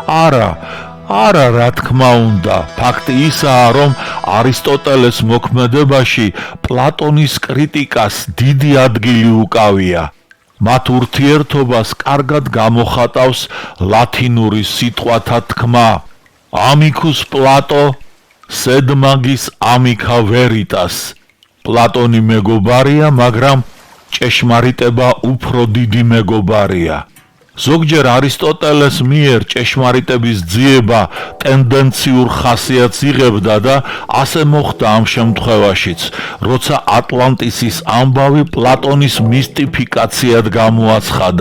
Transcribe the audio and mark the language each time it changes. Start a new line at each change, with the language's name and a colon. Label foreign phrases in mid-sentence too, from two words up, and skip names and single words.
Georgian: არა, რა თქმა უნდა, ფაქტი ისაა, რომ არისტოტელეს მოქმედებაში პლატონის კრიტიკას დიდი ადგილი უკავია. მათ ურთიერთობას კარგად გამოხატავს ლათინური სიტყვათა თქმა
Latin: amicus Plato, sed magis amica veritas.
Georgian: პლატონი მეგობარია, მაგრამ ჭეშმარიტება უფრო დიდი მეგობარია. ზოგჯერ არისტოტელეს მიერ ჭეშმარიტების ძიება ტენდენციურ ხასიათს იღებდა და ასე მოხდა ამ შემთხვევაშიც, როცა ატლანტისის ამბავი პლატონის მისტიფიკაციად გამოაცხადა.